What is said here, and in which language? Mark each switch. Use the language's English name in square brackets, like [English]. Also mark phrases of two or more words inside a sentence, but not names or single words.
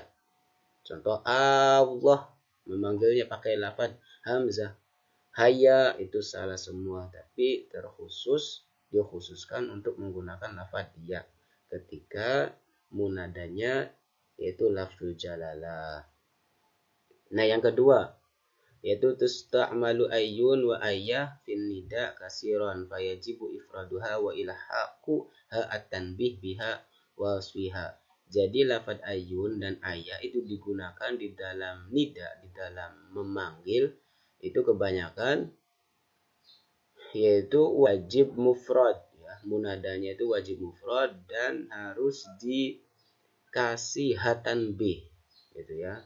[Indonesian] Contoh Allah memanggilnya pakai lafaz hamzah. Haya itu salah semua, tapi dikhususkan untuk menggunakan lafaz ya ketika munadanya yaitu [Arabic] لفظ الجلالة. [Indonesian] Nah, yang kedua yaitu [Arabic] تستعمل أي وأية في النداء كثيرا فيجب إفرادها وإلحاق ها التنبيه بها ووصفها. [Indonesian] Jadi lafaz ayyun dan ayah itu digunakan di dalam nida, di dalam memanggil itu kebanyakan yaitu wajib mufrad ya. Munadanya itu wajib mufrad dan harus dikasih hatan b gitu ya.